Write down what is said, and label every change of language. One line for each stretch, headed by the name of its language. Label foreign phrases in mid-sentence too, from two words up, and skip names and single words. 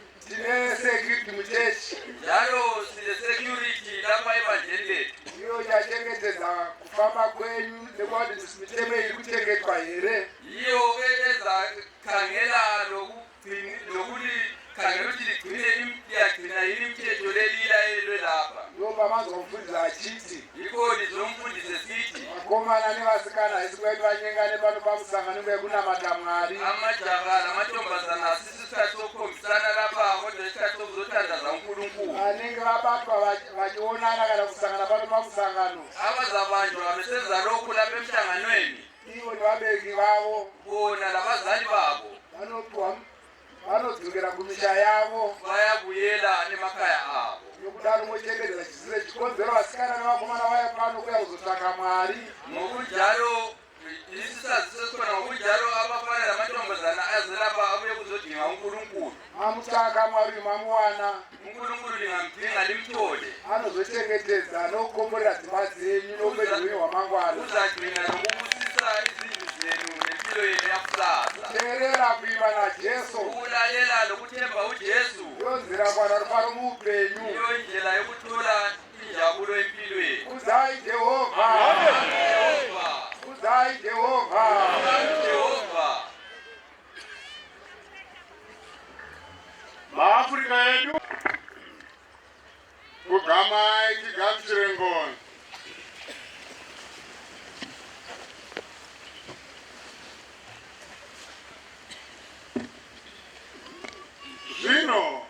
Shona: tine security muchechi
North Ndebele: njalo sine security lapha evangelini
Shona: iyo yachengetedza kufamba kwenyu nekuti mitemo iri kuchengetwa here
North Ndebele: iyo eza khangela nokuthi khangela ukuthi ligcina yini imithetho lelila elwelapha
Shona: ndoba mazomfundisa achiti
North Ndebele: yikho ndizomfundise sithi
Shona: vakomana nevasikana isikwedu vanyengane pano pamusangano wekunamata Mwari
North Ndebele: amajaha namantombazana asisi isikhathi sokukhombisana lapha kodwa isikhathi sokuzothandaza uNkulunkulu
Shona: vanenge vabatwa vachionana kana kusangana pano pamusangano
North Ndebele: abazabanjwa besenza lokhu lapha emhlanganweni
Shona: ivo nevabeki vavo
North Ndebele: bona labazali babo
Shona: vanodzokera kumisha yavo
North Ndebele: bayabuyela nemakhaya abo
Shona: nokudaro mochengetedza chisire chikonzero vasikana nevakomana vaya pano kuya kuzotsvaka Mwari
North Ndebele: ngokunjalo isisaziso sikhona ngokunjalo abafana namantombazana azelapha abuye kuzodinga uNkulunkulu
Shona: mamutsvaka Mwari mamuwana
North Ndebele: uNkulunkulu lingamdinga limthole
Shona: anozochengetedza nokukomborera dzimba dzenyu noupenyu hwenyu hwamangwana
North Ndebele: uzagcina nokubusisa izindlu zenu nempilo yenu yakusasa
Shona: teerera kuimba naJesu
North Ndebele: ukulalela nokuthemba uJesu
Shona: iyo nzira kwana rufaro muupenyu
North Ndebele: iyo indlela yokuthola injabulo empilweni
Shona: kuzai Jehovha kuzai Jehovha Jehova maAfrika yedu kugamai tigamsire ngoni zvino